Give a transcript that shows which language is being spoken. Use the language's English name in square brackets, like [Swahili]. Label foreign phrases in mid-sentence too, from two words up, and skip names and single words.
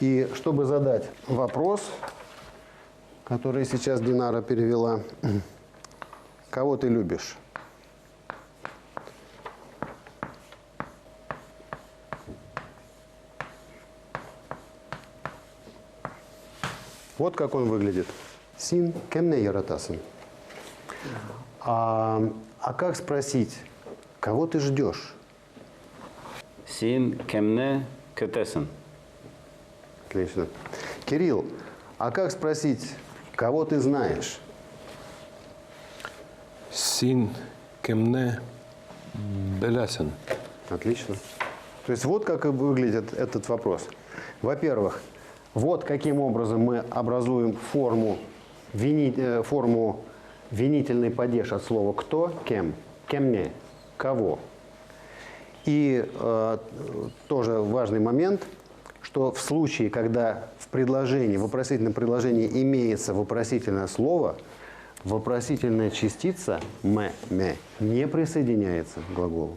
[Russian] И чтобы задать вопрос, который сейчас Динара перевела, кого ты любишь? Вот как он выглядит. [Tatar] Син кемне яратасан. [Russian] А как спросить, кого ты ждешь? [Tatar] Син кемне кетесен. [Russian] Отлично. Кирилл, а как спросить, кого ты знаешь? [Tatar] Син кемне белясен. [Russian] Отлично. То есть вот как и выглядит этот вопрос. Во-первых, вот каким образом мы образуем форму винительный падеж от слова «кто», «кем», «кемне», «кого». И тоже важный момент, что в случае, когда в предложении, в вопросительном предложении имеется вопросительное слово, вопросительная частица «ме», не присоединяется к глаголу.